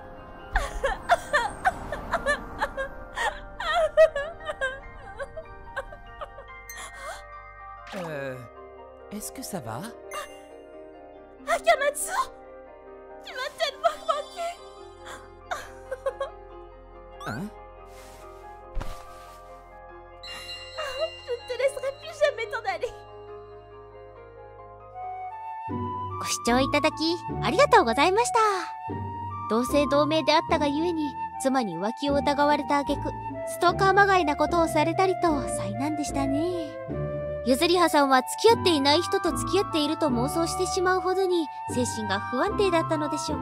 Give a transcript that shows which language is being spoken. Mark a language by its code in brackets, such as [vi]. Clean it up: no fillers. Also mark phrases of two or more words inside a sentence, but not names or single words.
[fr] Est-ce que ça va? Akamatsu! Tu m'as tellement manqué! Hein? Je ne te laisserai plus jamais t'en aller! [ja] ご視聴いただきありがとうございました。同姓同名であったがゆえに妻に浮気を疑われた挙句ストーカーまがいなことをされたりと災難でしたね。ゆずりはさんは付き合っていない人と付き合っていると妄想してしまうほどに精神が不安定だったのでしょうか。